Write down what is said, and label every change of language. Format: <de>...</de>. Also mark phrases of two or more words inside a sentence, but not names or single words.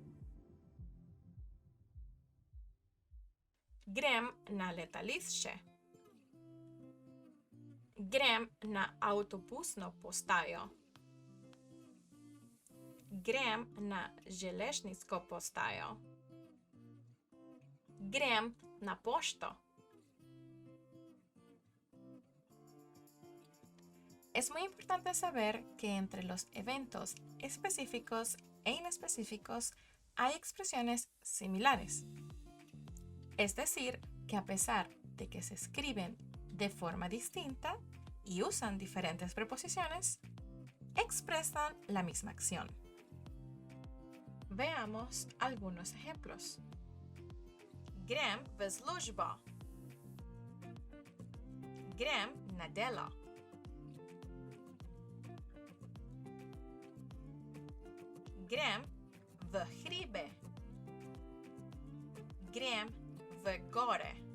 <sl>Grem na letališče. Grem na avtobusno postajo. Grem na železniško postajo. Grem na pošto.</sl> <es>Es muy importante saber que entre los eventos específicos e inespecíficos hay expresiones similares. Es decir, que a pesar de que se escriben de forma distinta y usan diferentes preposiciones, expresan la misma acción. Veamos algunos ejemplos.</es> <sl>Grem v službo. Grem na delo. Grem v hribe. Grem v gore.</sl>